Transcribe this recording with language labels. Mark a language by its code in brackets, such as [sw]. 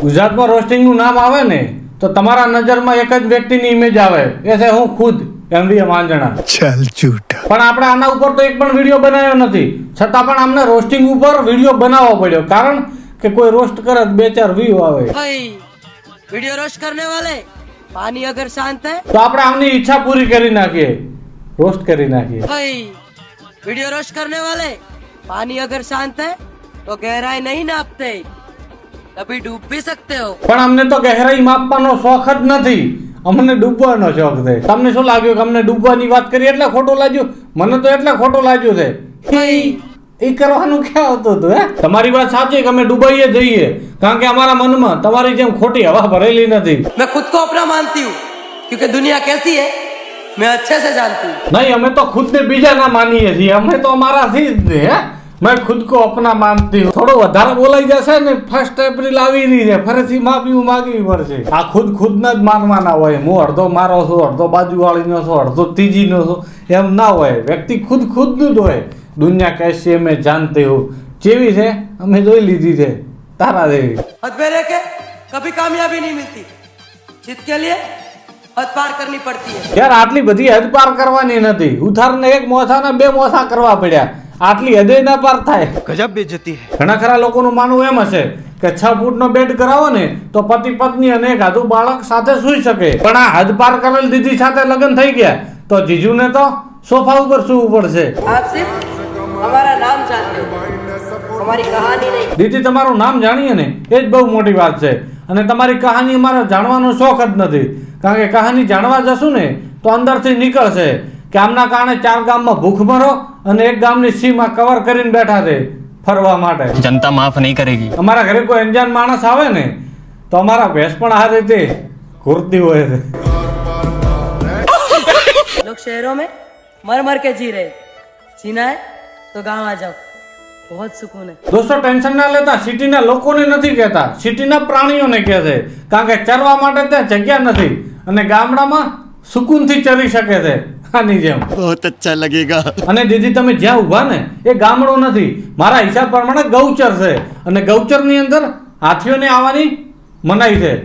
[gu] ગુજરાતમાં રોસ્ટિંગનું નામ આવે ને તો તમારા નજરમાં એક જ વ્યક્તિની ઇમેજ આવે, એ છે હું ખુદ એમવી માંજણા. ચાલ ઝૂઠા. પણ આપણે આના ઉપર તો એક પણ વિડીયો બનાવ્યો નથી, છતાં પણ અમને રોસ્ટિંગ ઉપર વિડીયો બનાવવો પડ્યો, કારણ કે કોઈ રોસ્ટ કરે તો 2-4 વ્યૂ આવે. [hi] वीडियो रोस्ट करने वाले पानी अगर शांत है [gu] તો આપણે આમની ઈચ્છા પૂરી કરી નાખીએ, રોસ્ટ કરી નાખીએ. [hi] वीडियो रोस्ट करने वाले पानी अगर शांत है तो गहराई नहीं नापते, कभी डूब भी सकते हो. [gu] પણ અમને તો ગહેરાઈ માપવાનો શોખ જ નથી, અમને ડૂબવાનો શોખ છે. તમને શું લાગ્યું કે અમને ડૂબવાની વાત કરી એટલે ખોટું લાગ્યું? મને તો એટલે ખોટું લાગ્યું છે. એ કરવાનું ક્યાં આવતું હતું? હે, તમારી વાત સાચી કે અમે ડુબાઈએ જઈએ, કારણ કે અમારા મનમાં તમારી જેમ ખોટી હવા ભરેલી નથી. [hi] मैं खुद को अपना मानती हूँ क्योंकि दुनिया कैसी है मैं अच्छे से जानती हूँ. [gu] નહીં, અમે તો ખુદને બીજાના માનીએ છીએ, અમે તો અમારાથી જ ને. હે, [hi] મેં ખુદ કો અપના માનતી હું. [gu] થોડું વધારે બોલાઈ જશે ને, 1 એપ્રિલ આવી રહી છે, ફરીથી માફી માંગવી પડશે. આ ખુદને જ માનવાના હોય. હું અડધો મારો છું, અડધો બાજુવાળીનો છું, અડધો ત્રીજીનો છું, એમ ના હોય. વ્યક્તિ ખુદનું જ હોય. દુનિયા [hi] कैसी है मैं जानते हो. [gu] જેવી છે અમે જોઈ લીધી છે તારા જેવી. [hi] हद मेरे के कभी कामयाबी नहीं मिलती, जीत के लिए हद पार करनी पड़ती है. [gu] યાર આટલી બધી હદ પાર કરવાની નથી. ઉધારને એક મોસાના 2 મોસા કરવા પડ્યા, આટલી હદે ના પાર થાય. ગજબ બેઇજ્જતી હે. ઘણા ખરા લોકોનું માનવું એમ હશે કે 6 ફૂટનો બેડ કરાવો ને તો પતિ પત્ની અને એક આધું બાળક સાથે સૂઈ શકે. પણ આ હદ પાર કરેલ દીદી સાથે લગ્ન થઈ ગયા તો જીજુને તો સોફા ઉપર સૂવું પડશે. [hi] आप सिर्फ हमारा नाम जानते हो, हमारी कहानी नहीं. [gu] દીદી તમારું નામ જાણીએ ને એ જ બહુ મોટી વાત છે, અને તમારી કહાની અમારે જાણવાનો શોખ જ નથી, કારણ કે કહાની જાણવા જશું ને તો અંદરથી નીકળશે કે આમના કારણે 4 ગામમાં ભૂખમરો અને એક ગામની સીમા કવર કરીને બેઠા છે ફરવા માટે. [hi] जनता माफ नहीं करेगी. [gu] અમારા ઘરે કોઈ અંજાન માણસ આવે ને તો અમારા ભેંસ પણ આ રીતે ઘૂરતી હોય છે. [hi] लोग शहरों में मर मर के जी रहे, जीना है तो गाँव आ जाओ, बहुत सुकून है. [gu] દોસ્તો ટેન્શન ના લેતા, સિટીના લોકોને નથી કહેતા, સિટીના પ્રાણીઓને કહે છે, કારણ કે ચરવા માટે ત્યાં જગ્યા નથી અને ગામડામાં સુકૂનથી ચરી શકે છે આની જેમ. [hi] बहुत अच्छा लगेगा. [gu] અને દીદી તમે જ્યાં ઊભા ને એ ગામડું નથી, મારા હિસાબ પ્રમાણે ગૌચર છે, અને ગૌચરની અંદર હાથીઓને આવવાની મનાઈ છે.